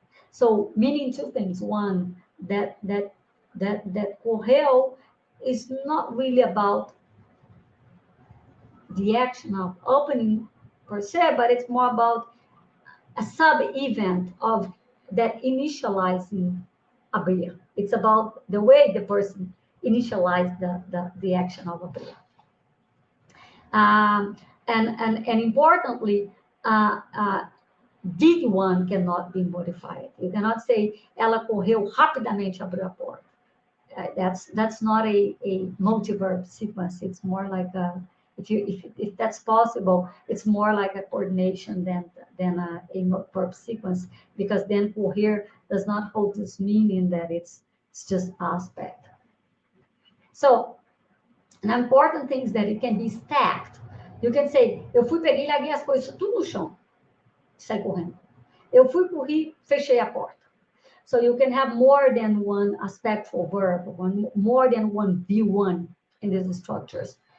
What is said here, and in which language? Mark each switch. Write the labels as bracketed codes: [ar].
[en] So meaning two things. One, that correu is not really about the action of opening per se, but it's more about a sub-event of that initializing abrir. It's about the way the person initialized the action of abrir. And importantly, V1 cannot be modified. You cannot say [pt] ela correu rapidamente, abriu a porta. [en] That's not a multi-verb sequence. It's more like a, if that's possible, it's more like a coordination than a verb sequence, because then correr does not hold this meaning that it's just aspect. So an important thing is that it can be stacked. You can say, [pt] eu fui, peguei, larguei as coisas tudo no chão, sai correndo. Eu fui, corri, fechei a porta. [en] So you can have more than one aspectful verb, more than one V1 in these structures.